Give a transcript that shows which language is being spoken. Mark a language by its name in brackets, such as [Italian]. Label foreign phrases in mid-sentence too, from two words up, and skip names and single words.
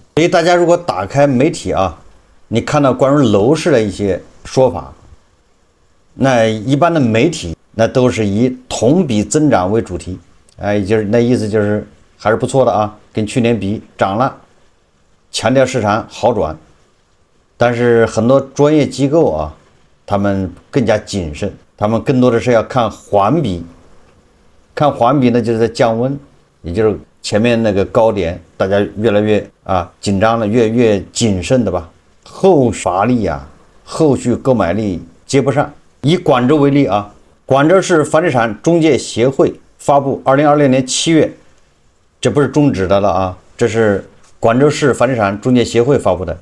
[Chinese] 所以大家如果打開媒體你看到關於樓市的一些說法，那一般的媒體那都是以同比增長為主題，就是那意思就是還是不錯的跟去年比漲了，強調市場好轉。但是很多專業機構他們更加謹慎，他們更多的是要看環比，看環比呢就是在降溫，也就是前面那個高點大家越來越緊張了，越謹慎的吧。後乏力後續購買力接不上。以廣州為例廣州市房地產中介協會發布2026年7月，這不是中指的了這是廣州市房地產中介協會發布的。